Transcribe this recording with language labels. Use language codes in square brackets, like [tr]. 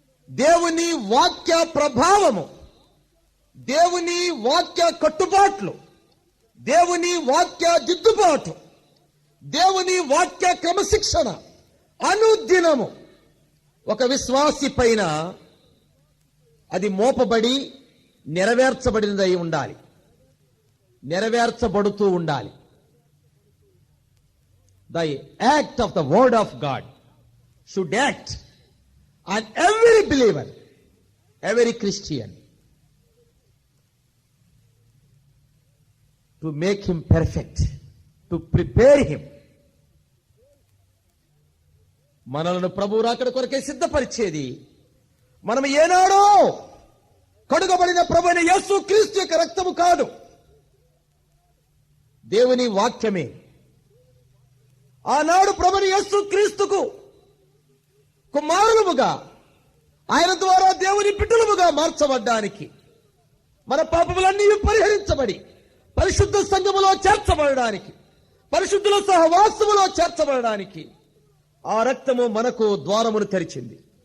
[te] దేవుని వాక్య ప్రభావము, దేవుని వాక్య కట్టుబాట్లు, దేవుని వాక్య దిద్దుబాటు, దేవుని వాక్య క్రమశిక్షణ అనుదినము ఒక విశ్వాసి పైన అది మోపబడి నెరవేర్చబడినదై ఉండాలి, నెరవేర్చబడుతూ ఉండాలి. [en] The act of the word of God should act on every believer, every Christian, to make him perfect, to prepare him. [te] మనలను ప్రభు రాకడ కొరకే సిద్ధపరిచేది మనం ఏనాడో కడుగబడిన ప్రభు అయిన యేసు క్రీస్తు యొక్క రక్తము కాదు, దేవుని వాక్యమే. ఆనాడు ప్రభుని యేసు క్రీస్తుకు కుమారులముగా, ఆయన ద్వారా దేవుని బిడ్డలముగా మార్చబడ్డానికి, మన పాపములన్నీ పరిహరించబడి పరిశుద్ధ సంఘములో చేర్చబడడానికి, పరిశుద్ధుల సహవాసములో చేర్చబడడానికి ఆ రక్తము మనకు ద్వారమును తెరిచింది.